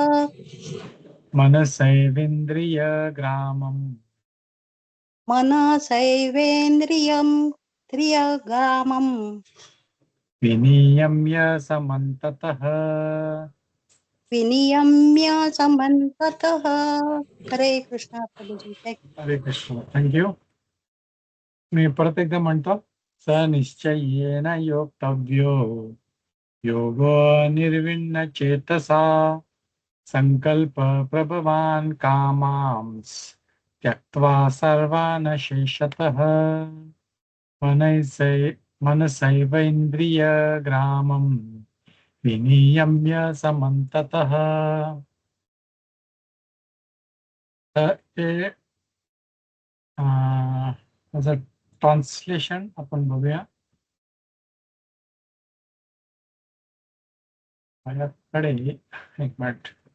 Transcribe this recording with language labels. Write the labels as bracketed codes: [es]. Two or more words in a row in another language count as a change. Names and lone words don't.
[sa] मनसैवेन्द्रिय ग्रामम्. मनसैवेन्द्रियं त्रियगामं. विनियम्य समन्ततः. विनियम्य समन्ततः. हरे कृष्ण प्रभुजी. हरे कृष्ण. [mr] थँक्यू. मी परत एकदा म्हणतो. [sa] स निश्चयेन योक्तव्यो योगो निर्विण्ण चेतसा संकल्प प्रभवान कामांस त्यक्त्वा सर्वान् शेषतः मनसैवेन्द्रिय ग्रामं विनियम्य समन्ततः. [mr] ते त्याचं ट्रान्सलेशन आपण बघूया. माझ्याकडे एक मिनिट.